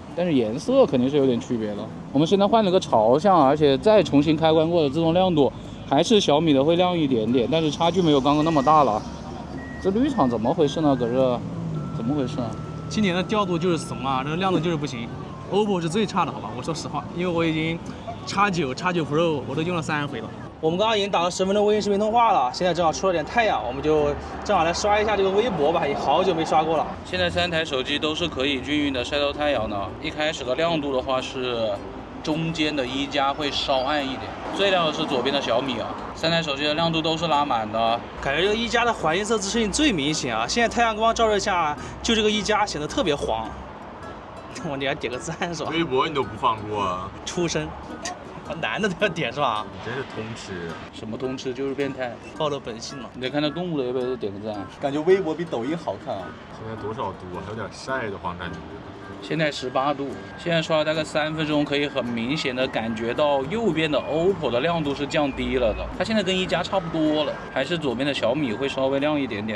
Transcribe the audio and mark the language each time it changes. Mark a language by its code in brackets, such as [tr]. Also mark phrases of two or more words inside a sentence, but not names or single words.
[zh] 但是顏色肯定是有點區別了。我們現在換了個朝向，而且再重新開關過的自動亮度，還是小米的會亮一點點，但是差距沒有剛剛那麼大了。這綠場怎麼回事呢？可是怎麼回事啊？今年的調度就是慫啊，這個亮度就是不行。OPPO 是最差的，好吧？我說實話，因為我已經X9 Pro 我都用了30回了。我們剛剛已經打了10分鐘微信視頻通話了，現在正好出了點太陽，我們就正好來刷一下這個微博吧，也好久沒刷過了。現在3台手機都是可以均勻的曬到太陽的。一開始的亮度的話是中間的一加會稍暗一點，最亮的是左邊的小米啊。3台手機的亮度都是拉滿的，感覺這個一加的環境色自適應最明顯啊！現在太陽光照射下，就這個一加顯得特別黃。我你還點個讚是吧？微博你都不放過啊？出生，男的都要點是吧？你真是通吃。什麼通吃就是變態，暴露本性了。你得看到動物的，要不要點個讚？感覺微博比抖音好看啊。現在多少度啊？還有點曬的慌感覺。現在18度，現在刷了大概3分鐘，可以很明顯的感覺到右邊的 OPPO 的亮度是降低了的，它現在跟一加差不多了，還是左邊的小米會稍微亮一點點。